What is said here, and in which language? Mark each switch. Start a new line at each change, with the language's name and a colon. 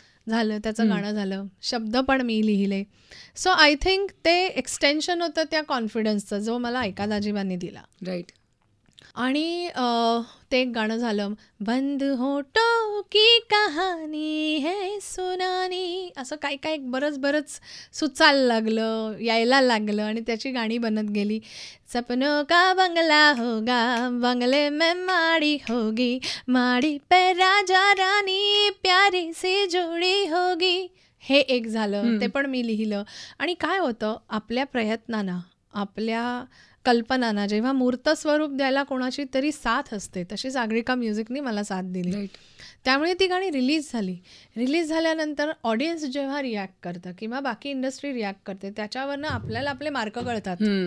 Marathi: झालं, त्याचं गाणं झालं, शब्द पण मी लिहिले.
English: so I think
Marathi: ते एक्सटेन्शन होतं त्या कॉन्फिडन्सचं जो मला ऐका दाजीबांनी दिला.
English: Right.
Marathi: आणि ते एक गाणं झालं,
Hindi: बंद होटो की कहाणी है सुनानी,
Marathi: असं काय काय बरंच सुचायला लागलं, यायला लागलं आणि त्याची गाणी बनत गेली.
Hindi: सपनों का बंगला होगा, बंगले में माड़ी होगी, माड़ी पे राजा रानी प्यारी सी जोडी होगी.
Marathi: हे एक झालं, ते पण मी लिहिलं. आणि काय होतं, आपल्या प्रयत्नांना, आपल्या कल्पनांना जेव्हा मूर्त स्वरूप द्यायला कोणाची तरी साथ असते, तशी सागरिका म्युझिकनी मला साथ दिली.
English: Right.
Marathi: त्यामुळे ती गाणी रिलीज झाली. रिलीज झाल्यानंतर ऑडियन्स जेव्हा रिॲक्ट करतं किंवा बाकी इंडस्ट्री रिॲक्ट करते, त्याच्यावरनं आपल्याला आपले मार्क कळतात.